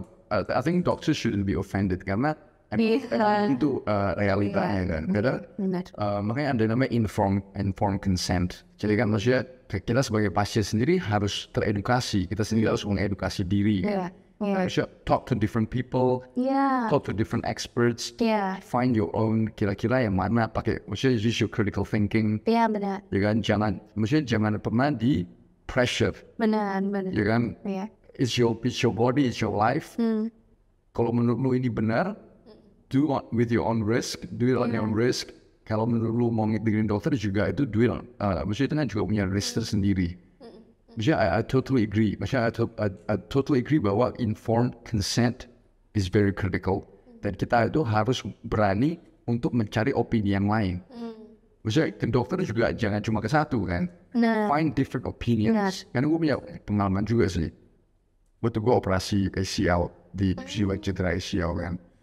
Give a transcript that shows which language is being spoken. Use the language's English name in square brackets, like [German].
[English] I think doctors shouldn't be offended [Indonesian] karena itu realitanya kan. Makanya ada namanya informed consent. Jadi kan maksudnya kita sebagai pasien sendiri harus teredukasi. Kita sendiri harus mengedukasi diri. [English] Talk to different people, talk to different experts, find your own, [Indonesian] kira-kira yang mana pakai, maksudnya [English] use your critical thinking. [Indonesian] Benar. Ya kan, jangan pernah di pressure. Benar. [English] Ya kan, it's your body, it's your life. [Indonesian] Kalau menurut lu ini benar, [English] do it with your own risk, do it on your own risk. [Indonesian] Kalau menurut lu mau ngikutin dokter juga itu [English] do it, [Indonesian] maksudnya itu kan juga punya risk tersendiri. [English] Maksudnya I totally agree. Maksudnya I totally agree bahwa informed consent is very critical. [Indonesian] Dan kita itu harus berani untuk mencari opini yang lain. Maksudnya ke dokter juga jangan cuma ke satu kan. [English] Find different opinions. [Indonesian] Karena gue punya pengalaman juga sih. Waktu gue operasi ACL di jiwa cedera ACL kan.